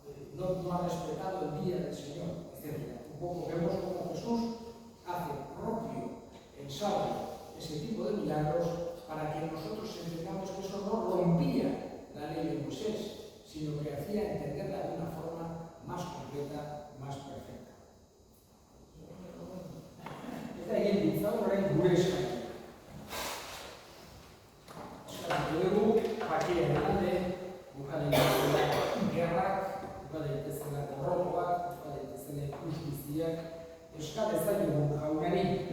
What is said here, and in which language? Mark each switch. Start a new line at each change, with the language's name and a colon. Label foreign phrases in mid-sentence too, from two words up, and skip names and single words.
Spanish: No ha respetado el día del Señor, etc. Un poco vemos cómo Jesús hace propio el sábado ese tipo de milagros para que nosotros entendamos que eso no rompía la ley de Moisés, sino que hacía entenderla de una forma más completa, más perfecta.
Basque: Eta egin ditzagun orain gure eskaera. Eskatu dugu, pakien alde, buka daitezela gerrak, buka daitezela gorrotoak, buka daitezela injustiziak, eskal ezaiogu jaunari.